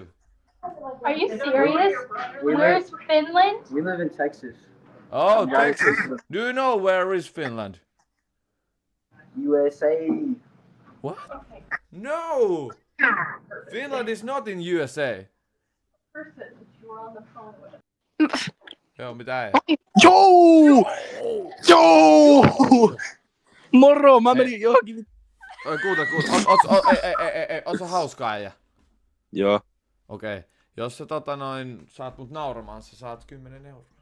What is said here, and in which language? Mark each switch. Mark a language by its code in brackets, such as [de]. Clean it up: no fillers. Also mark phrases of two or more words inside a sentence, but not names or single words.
[en] Are you serious? We Where's Finland? We live in Texas. Oh, Texas. Do you know where is Finland? USA. What? No! Finland is not in USA. [fi] Joo, mitä ei? Joo! Moro, mä menin johonkin. Kuuta. On se hauska äijä? Joo. Okei. Jos sä saat mut nauramaan, sä saat 10 €.